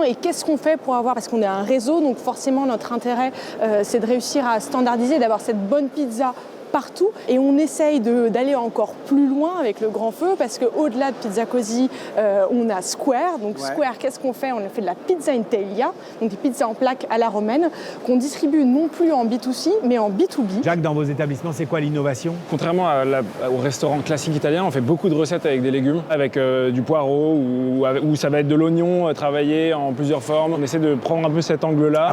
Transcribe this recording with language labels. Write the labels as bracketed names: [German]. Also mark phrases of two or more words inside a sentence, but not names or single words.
[French] Et qu'est-ce qu'on fait pour avoir, parce qu'on est un réseau, donc forcément notre intérêt, c'est de réussir à standardiser, d'avoir cette bonne pizza partout, et on essaye d'aller encore plus loin avec le grand feu, parce qu'au-delà de Pizza Così, on a Square. Donc Square, qu'est-ce qu'on fait? On a fait de la [Italian] pizza in teglia, [French] donc des pizzas en plaques à la romaine, qu'on distribue non plus en B2C, mais en B2B. Jacques, dans vos établissements, c'est quoi l'innovation? Contrairement au restaurant classique italien, on fait beaucoup de recettes avec des légumes, avec du poireau, ou ça va être de l'oignon travaillé en plusieurs formes. On essaie de prendre un peu cet angle-là.